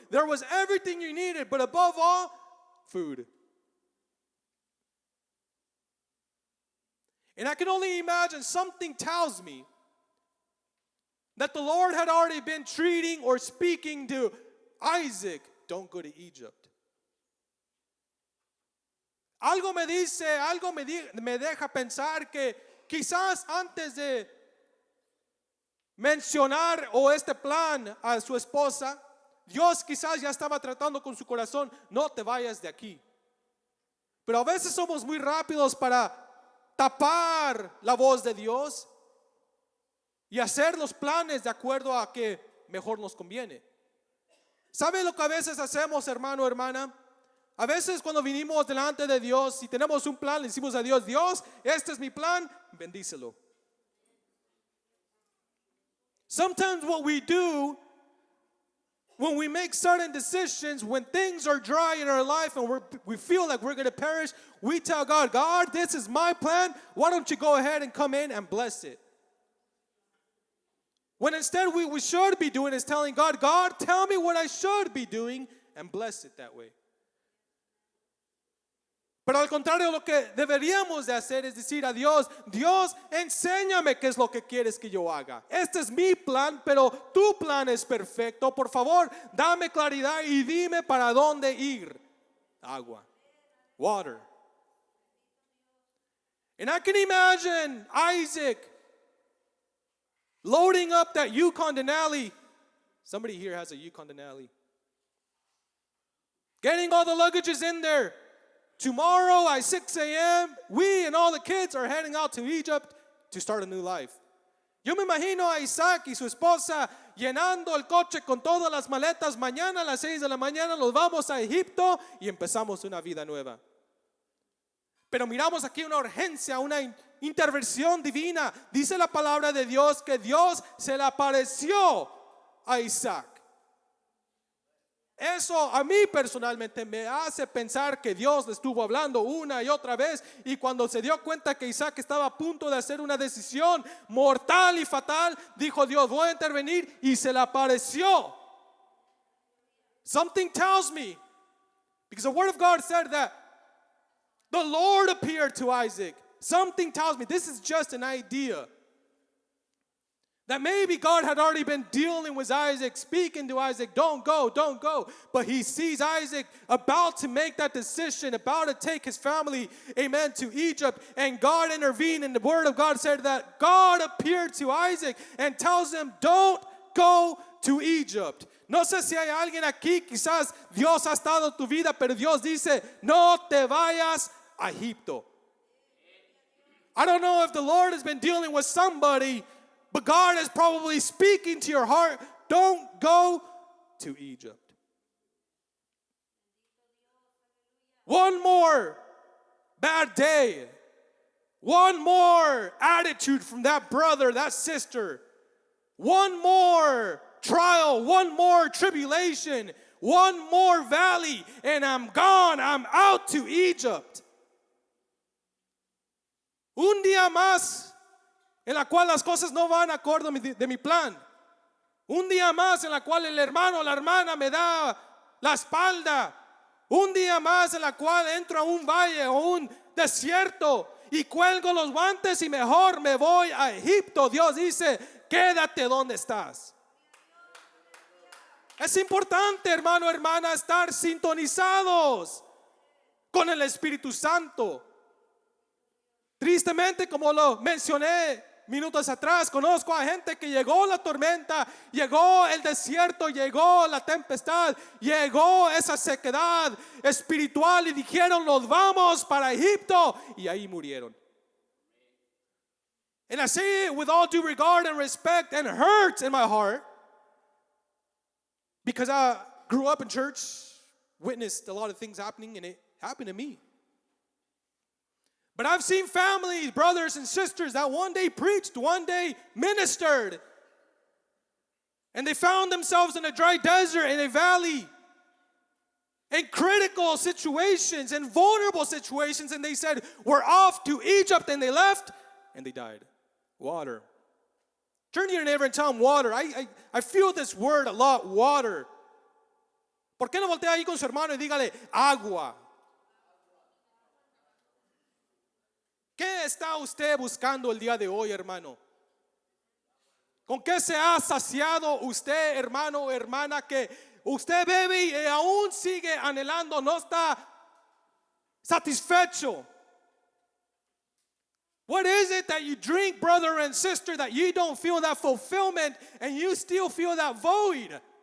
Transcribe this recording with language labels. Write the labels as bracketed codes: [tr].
[en] There was everything you needed. But above all, food. And I can only imagine, something tells me that the Lord had already been treating or speaking to Isaac, don't go to Egypt. [es] Algo me dice, me deja pensar que quizás antes de mencionar o este plan a su esposa, Dios quizás ya estaba tratando con su corazón, no te vayas de aquí. Pero a veces somos muy rápidos para tapar la voz de Dios y hacer los planes de acuerdo a que mejor nos conviene. ¿Sabe lo que a veces hacemos, hermano, hermana? A veces cuando vinimos delante de Dios y tenemos un plan, le decimos a Dios, Dios, este es mi plan, bendícelo. [en] Sometimes what we do when we make certain decisions, when things are dry in our life and we feel like we're going to perish, we tell God, God, this is my plan. Why don't you go ahead and come in and bless it? When instead we should be doing is telling God, God, tell me what I should be doing and bless it that way. [es] Pero al contrario, lo que deberíamos de hacer es decir a Dios, Dios, enséñame qué es lo que quieres que yo haga. Este es mi plan, pero tu plan es perfecto. Por favor, dame claridad y dime para dónde ir. Agua. [en] Water. And I can imagine Isaac loading up that Yukon Denali. Somebody here has a Yukon Denali. Getting all the luggages in there. Tomorrow at 6 a.m., we and all the kids are heading out to Egypt to start a new life. [es] Yo me imagino a Isaac y su esposa llenando el coche con todas las maletas. Mañana a las 6 de la mañana nos vamos a Egipto y empezamos una vida nueva. Pero miramos aquí una urgencia, una intervención divina. Dice la palabra de Dios que Dios se le apareció a Isaac. Eso a mí personalmente me hace pensar que Dios le estuvo hablando una y otra vez, y cuando se dio cuenta que Isaac estaba a punto de hacer una decisión mortal y fatal, dijo Dios, voy a intervenir, y se le apareció. [en] Something tells me, because the word of God said that the Lord appeared to Isaac. Something tells me this is just an idea. That maybe God had already been dealing with Isaac, speaking to Isaac, don't go, don't go. But he sees Isaac about to make that decision, about to take his family, amen, to Egypt. And God intervened, and the word of God said that God appeared to Isaac and tells him, don't go to Egypt. [es] No sé si hay alguien aquí, quizás Dios ha estado en tu vida, pero Dios dice, no te vayas a Egipto. [en] I don't know if the Lord has been dealing with somebody, but God is probably speaking to your heart, don't go to Egypt. One more bad day, one more attitude from that brother, that sister, one more trial, one more tribulation, one more valley, and I'm gone, I'm out to Egypt. [es] Un día más en la cual las cosas no van acorde de mi plan. Un día más en la cual el hermano o la hermana me da la espalda. Un día más en la cual entro a un valle o un desierto y cuelgo los guantes y mejor me voy a Egipto. Dios dice, quédate donde estás. Es importante, hermano, hermana, estar sintonizados con el Espíritu Santo. Tristemente, como lo mencioné minutos atrás, conozco a gente que llegó la tormenta, llegó el desierto, llegó la tempestad, llegó esa sequedad espiritual y dijeron, nos vamos para Egipto, y ahí murieron. [en] And I say it with all due regard and respect and hurt in my heart, because I grew up in church, witnessed a lot of things happening, and it happened to me. But I've seen families, brothers and sisters that one day preached, one day ministered, and they found themselves in a dry desert, in a valley. in critical situations and vulnerable situations, and they said, we're off to Egypt, and they left, and they died. Water. Turn to your neighbor and tell him water. I feel this word a lot, water. [es] ¿Por qué no voltea ahí con su hermano y dígale agua? ¿Qué está usted buscando el día de hoy, hermano? ¿Con qué se ha saciado usted, hermano o hermana, que usted bebe y aún sigue anhelando, no está satisfecho? [en] What is it that you drink, brother and sister, that you don't feel that fulfillment and you still feel that void?